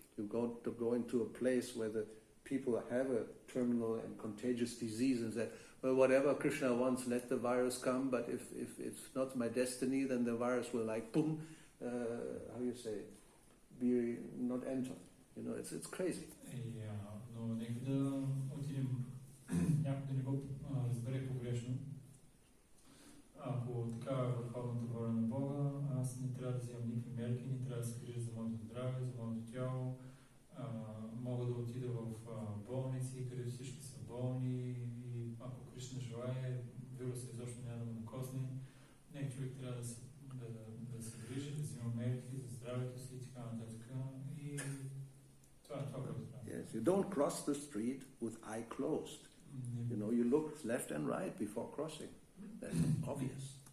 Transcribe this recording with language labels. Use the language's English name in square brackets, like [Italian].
[English] You go into a place where the people have a terminal and contagious disease and say, well, whatever Krishna wants, let the virus come, but if it's not my destiny, then the virus will boom, be not enter. It's crazy. [Bulgarian] Но нека да отидем някой да не го разбере погрешно. Ако така е върховната воля на Бога, аз не трябва да вземам никакви мерки, не трябва да се грижа за моето здраве, за моето тяло. Мога да отида в болници, където всички са болни, и ако Кришна желае, вируса изобщо няма да му докосне. Не, човек трябва да се грижи, да взема мерки за здравето си и така нататък. И това е това, което трябва. [English] Yes, you don't cross the street with eye closed. You look left and right before crossing. That's obvious.